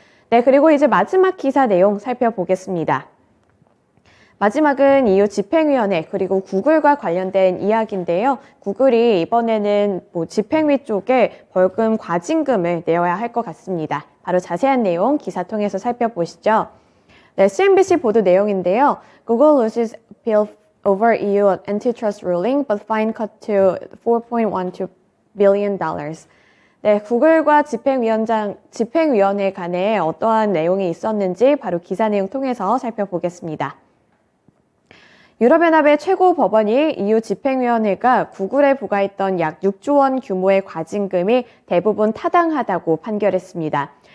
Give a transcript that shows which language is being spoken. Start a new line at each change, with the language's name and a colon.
Korean: 네, 그리고 이제 마지막 기사 내용 살펴보겠습니다. 마지막은 EU 집행위원회 그리고 구글과 관련된 이야기인데요. 구글이 이번에는 집행위 쪽에 벌금 과징금을 내어야 할 것 같습니다. 바로 자세한 내용 기사 통해서 살펴보시죠. 네, CNBC 보도 내용인데요.
English: Google loses appeal over EU antitrust ruling, but fine cut to $4.12 billion.
Korean: 네, 구글과 집행위원회 간에 어떠한 내용이 있었는지 바로 기사 내용 통해서 살펴보겠습니다. 유럽연합의 최고 법원이 EU 집행위원회가 구글에 부과했던 약 6조 원 규모의 과징금이 대부분 타당하다고 판결했습니다.